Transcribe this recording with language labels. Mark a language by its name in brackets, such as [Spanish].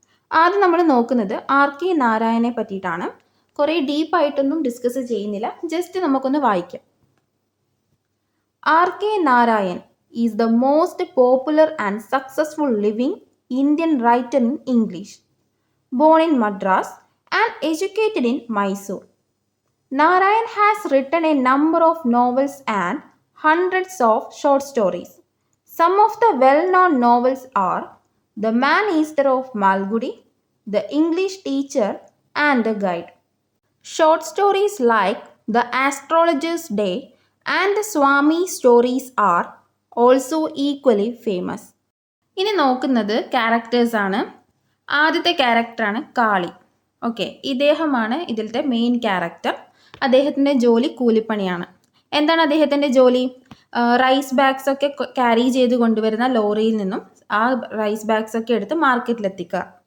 [Malayalam] ആദ്യം നമ്മൾ നോക്കുന്നത് ആർ കെ നാരായണനെ പറ്റിയിട്ടാണ്. കുറേ ഡീപ്പായിട്ടൊന്നും ഡിസ്കസ് ചെയ്യുന്നില്ല, ജസ്റ്റ് നമുക്കൊന്ന് വായിക്കാം. [English] R K Narayan is the most popular and successful living Indian writer in English. Born in Madras and educated in Mysore, Narayan has written a number of novels and hundreds of short stories. Some of the well-known novels are The Man Eater of Malgudi, The English Teacher, and The Guide. Short stories like The Astrologer's Day and The Swami stories are also equally famous. [Malayalam] ഇനി നോക്കുന്നത് ക്യാരക്ടേഴ്സാണ്. ആദ്യത്തെ ക്യാരക്ടറാണ് കാളി. Okay, ഇദ്ദേഹമാണ് ഇതിലത്തെ main character. അദ്ദേഹത്തിൻ്റെ ജോലി കൂലിപ്പണിയാണ്. എന്താണ് അദ്ദേഹത്തിൻ്റെ ജോലി? റൈസ് ബാഗ്സ് ഒക്കെ ക്യാരി ചെയ്ത് കൊണ്ടുവരുന്ന ലോറിയിൽ നിന്നും ആ റൈസ് ബാഗ്സ് ഒക്കെ എടുത്ത് മാർക്കറ്റിലെത്തിക്കുക.